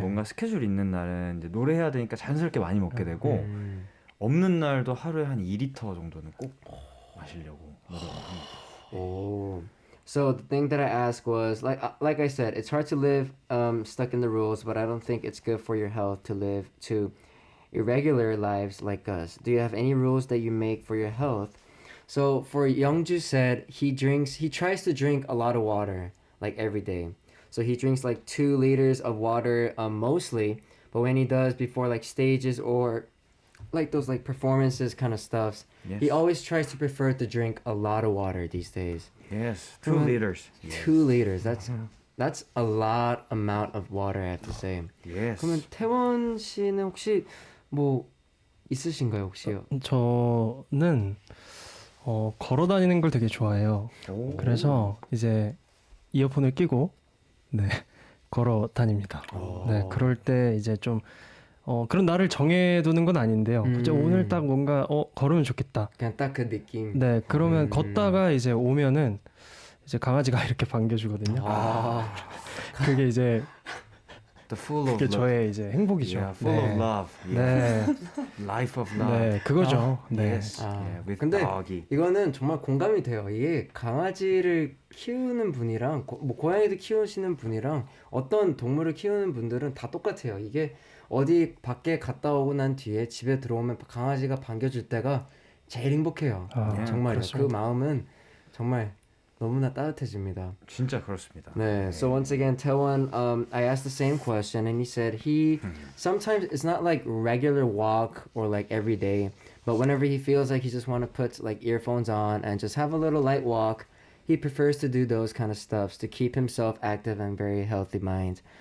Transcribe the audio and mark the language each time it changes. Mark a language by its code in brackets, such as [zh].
[ko] 뭔가 스케줄 있는 날은 이제 노래해야 되니까 자연스럽게 많이 먹게 되고 없는 날도 하루에 한 2리터 정도는 꼭 마시려고 노력을 합니다. [en] So the thing that I asked was like I said, it's hard to live stuck in the rules, but I don't think it's good for your health to live to irregular lives like us. Do you have any rules that you make for your health? So for Youngju said he tries to drink a lot of water like every day. So he drinks like 2 liters of water mostly, but when he does before like stages or like those like performances kind of stuffs, Yes. he always tries to prefer to drink a lot of water these days. Yes, 2 liters. 2 liters. That's a lot amount of water, I have to say. Yes. [ko] 그러면 태원 씨는 혹시 뭐 있으신가요, 혹시요? 저는 걸어 다니는 걸 되게 좋아해요. 그래서 이제 이어폰을 끼고 걸어 다닙니다. 네, 그럴 때 이제 좀 그런 날을 정해두는 건 아닌데요. 오늘 딱 뭔가 걸으면 좋겠다. 그냥 딱 그 느낌. 네, 그러면 걷다가 이제 오면은 이제 강아지가 이렇게 반겨주거든요. 그게 이제 [en] The full of [ko] 그게 [en] love. [ko] 저의 이제 행복이죠. [en] Yeah, full of love. Yeah. [ko] 네, [en] Life of love. [ko] 네, 그거죠. 네. [en] Yes. Yeah, with [ko] 근데 [en] doggy. [ko] 이거는 정말 공감이 돼요. 이게 강아지를 키우는 분이랑 뭐 고양이도 키우시는 분이랑 어떤 동물을 키우는 분들은 다 똑같아요. 이게 어디 밖에 갔다 오고 난 뒤에 집에 들어오면 강아지가 반겨줄 때가 제일 행복해요. 정말요. 그 마음은 정말 너무나 따뜻해집니다. 진짜 그렇습니다. 네. [en] So once again, Taewon, I asked the same question, and he said he sometimes it's not like regular walk or like every day, but whenever he feels like he just want to put like earphones on and just have a little light walk, he prefers to do those kind of stuffs to keep himself active and very healthy mind.